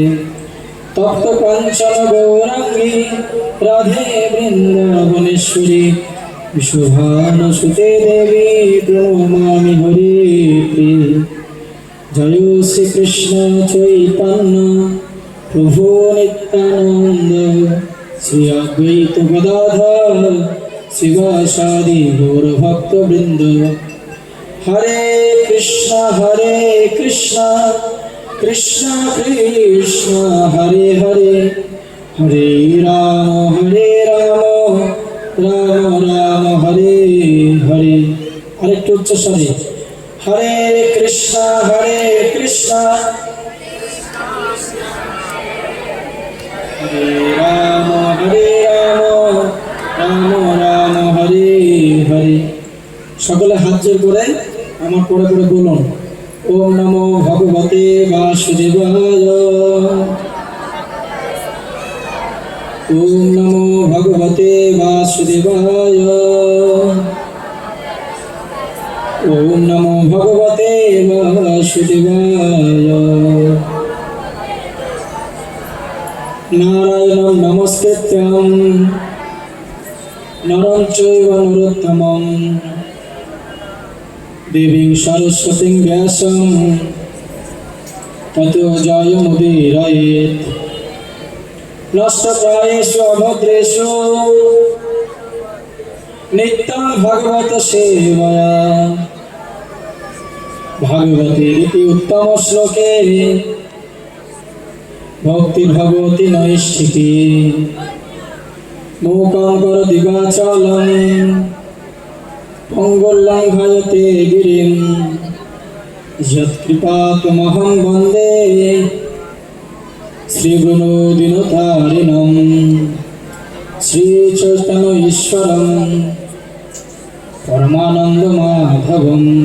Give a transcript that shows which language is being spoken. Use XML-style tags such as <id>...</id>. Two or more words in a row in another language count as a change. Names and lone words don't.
<sa>तप्त काञ्चन गौराङ्गी राधे वृन्दावनेश्वरी विश्वभानुसुते देवी प्रणमामि हरिप्रिये। जय श्री कृष्ण चैतन्य प्रभु नित्यानंद श्री अद्वैत गदाधर शिवासादि गौरभक्तवृंद। हरे कृष्ण कृष्ण कृष्ण हरे हरे हरे राम राम राम हरे हरे।</sa> <bn>আরেকটু উচ্চ স্বরে</bn> <sa>হরে কৃষ্ণ হরে রাম রাম রাম হরে হরে।</sa> <bn>সকলে হাত জোর করে আমার পরে পরে বলুন,</bn> <sa>ওম নমো ভগবতে বাসুদেবায়। ওম নমো ভগবতে বাসুদেবায়। ওম নমো ভগবতে বাসুদেবায়। নারায়ণং নমস্কৃত্যং নরং চৈব নরোত্তমং দেবীং সরস্বতীং ব্যাসং ততো জয়মুদীরয়েৎ। নষ্টপ্রায়েষু অভদ্রেষু নিত্যং ভগবত সেবয়া। ভাগবতের ইতি উত্তম শ্লোকে ভক্তি ভগবতী নৈষ্ঠিকী। মূকং করোতি বাচালং পঙ্গুল্লঙ্ঘয়তে গিরিং যৎকৃপাতমহং বন্দে শ্রীগুণোদিনতারিণং শ্রীচৈতন্য ঈশ্বরং পরমানন্দ মাধবং।</sa>